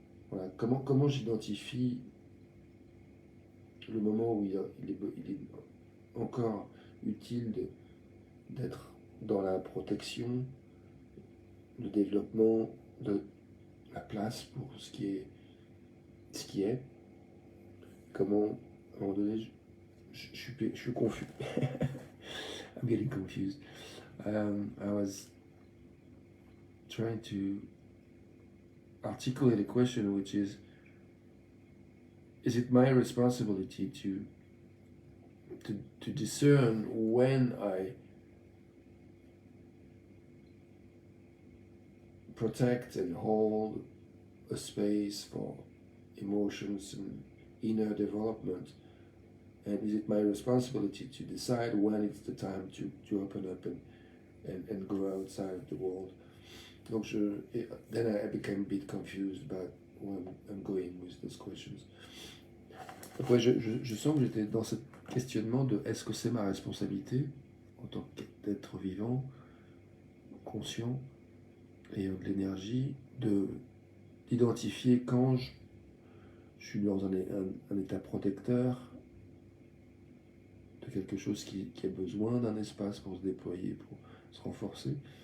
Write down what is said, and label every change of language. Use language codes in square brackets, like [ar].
[fr] Voilà, comment j'identifie le moment où il est encore utile d'être dans la protection, le développement de la place pour ce qui est. Comment, à un moment donné, je suis confus. [en] I'm getting confused. I was trying to articulate a question, which is it my responsibility to discern when I protect and hold a space for emotions and inner development, and is it my responsibility to decide when it's the time to open up and go outside of the world? Donc then I became a bit confused about where I'm going with those questions. [fr] Donc ouais, je sens que j'étais dans ce questionnement de est-ce que c'est ma responsabilité en tant qu'être vivant, conscient, et de l'énergie, d'identifier quand je suis dans un état protecteur de quelque chose qui a besoin d'un espace pour se déployer, pour se renforcer.